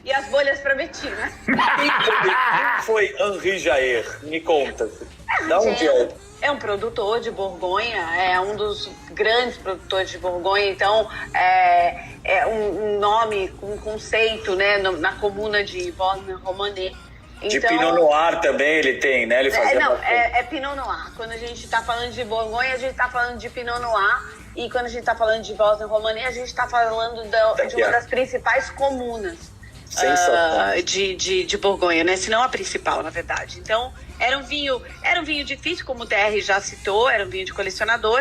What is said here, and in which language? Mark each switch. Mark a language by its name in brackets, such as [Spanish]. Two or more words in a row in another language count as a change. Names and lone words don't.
[Portuguese] E as bolhas pra Betina. Quem foi Henri Jayer? Me conta. Dá um dia. É um produtor de Borgonha, é um dos grandes produtores de Borgonha, então é um nome, um conceito, né? Na comuna de Vosne-Romanée. De Pinot Noir também ele tem, né? Ele fazia é Pinot Noir. Quando a gente tá falando de Borgonha, a gente tá falando de Pinot Noir. E quando a gente tá falando de Vosne-Romanée, a gente tá falando de uma das principais comunas de Borgonha, né? Se não a principal, na verdade. Então, era um vinho difícil, como o TR já citou, era um vinho de colecionador.